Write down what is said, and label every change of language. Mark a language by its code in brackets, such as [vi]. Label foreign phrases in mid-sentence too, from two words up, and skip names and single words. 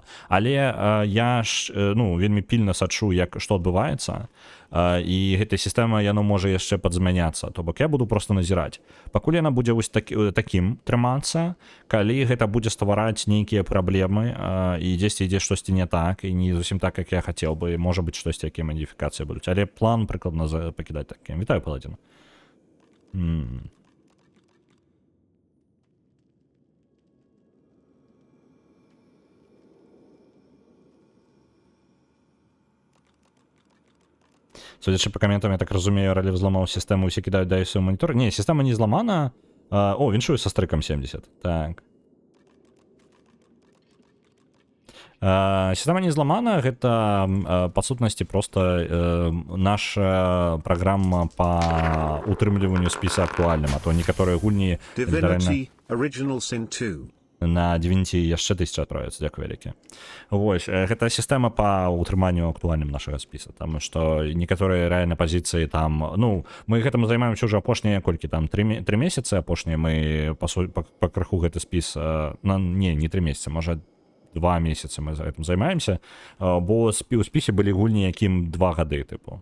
[be] Але я ж вельмі пільна сачу, што адбываецца, і гэтая сістэма яно можа яшчэ падзмяняцца. То бок я буду просто назіраць. Пакуль яна будзе вось такім трымацца, калі гэта будзе ствараць нейкія праблемы і дзесьці ідзе штосьці не так і не зусім так, як я хацеў бы, можа быць штосьці, якія мадыфікацыі будуць. Але план прыкладна пакідаць такім. Вітаю, Паладзін. [uk] Судячи по коментам, я так разумею, Ралів зламав систему, усі кидають дайси у монітор. Ні, система не зламана. О, віншую со стриком 70. Так. Система не зламана, [be] гэта па сутнасці просто наша праграма па утрымліванню спіса актуальным, а то некаторыя гульні Divinity Original Sin 2. на Divinity яшчэ 1000 адправіцца, дзякуй вялікі. Вось, гэта сістэма па утрыманню актуальным нашага спіса, таму што некаторыя рэальна пазіцыі там, ну, мы гэтым займаемся ўжо апошнія колькі там 3 месяцы апошнія мы па крыху гэты спіс, не 3 месяцы, можа 2 месяцы мы за гэтым займаемся, бо у спісе былі гульні, якім 2 гады, тыпу.